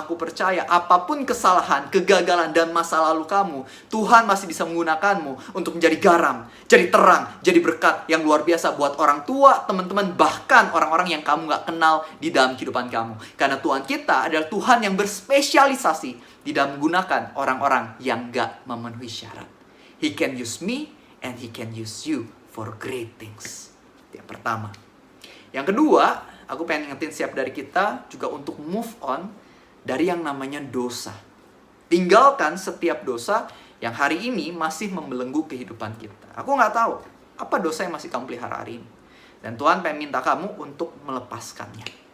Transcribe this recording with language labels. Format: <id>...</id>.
<id>Aku percaya apapun kesalahan, kegagalan, dan masa lalu kamu, Tuhan masih bisa menggunakanmu untuk menjadi garam, jadi terang, jadi berkat yang luar biasa buat orang tua, teman-teman, bahkan orang-orang yang kamu gak kenal di dalam kehidupan kamu. Karena Tuhan kita adalah Tuhan yang berspesialisasi di dalam menggunakan orang-orang yang gak memenuhi syarat.</id> <en>He can use me and He can use you for great things.</en> <id>Yang pertama. Yang kedua, aku pengen ingetin setiap dari kita juga untuk move on dari yang namanya dosa. Tinggalkan setiap dosa yang hari ini masih membelenggu kehidupan kita. Aku nggak tahu apa dosa yang masih kamu pelihara hari ini. Dan Tuhan pengen minta kamu untuk melepaskannya.</id>